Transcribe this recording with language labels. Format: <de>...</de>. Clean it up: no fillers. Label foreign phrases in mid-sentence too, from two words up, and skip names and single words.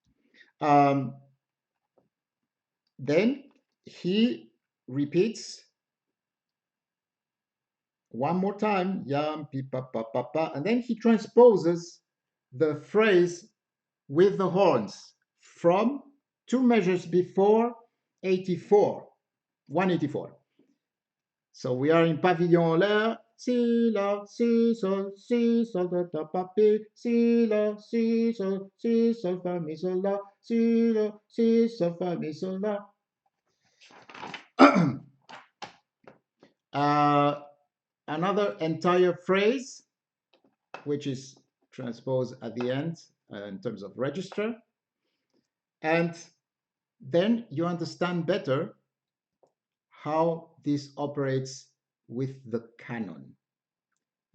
<en>Then he repeats one more time, yam pi pa pa pa pa, and then he transposes the phrase with the horns from 2 measures before 84, 184. So we are in</en> <fr>pavillon en l'air. Si la si sol da da pa pi si la si sol fa mi sol la si la si sol fa mi sol la.</fr> <en>Another entire phrase, which is transposed at the end in terms of register, and then you understand better how this operates with the canon.</en>